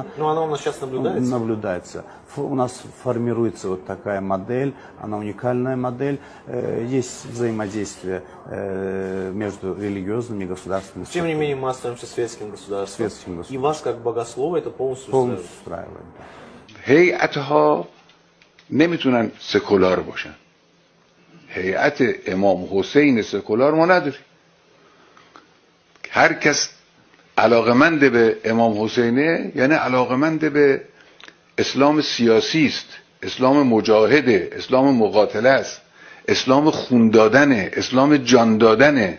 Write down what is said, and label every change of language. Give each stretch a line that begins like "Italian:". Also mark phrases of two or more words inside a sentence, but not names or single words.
Russian: Но она у нас сейчас наблюдается? Наблюдается. У нас формируется вот такая модель, она уникальная модель. Есть взаимодействие между религиозными и государственными институтами. Тем не менее, мы остаемся светским государством. Светским государством. И вас, как богослова, это полностью устраивает.
Persian: هیئتها نمیتونن سکولار باشن. هیئت امام حسین سکولار ما نداریم. هر کس علاقمند به امام حسینه یعنی علاقمند به اسلام سیاسی است، اسلام مجاهده، اسلام مقاتله است، اسلام خون دادنه، اسلام جان دادنه.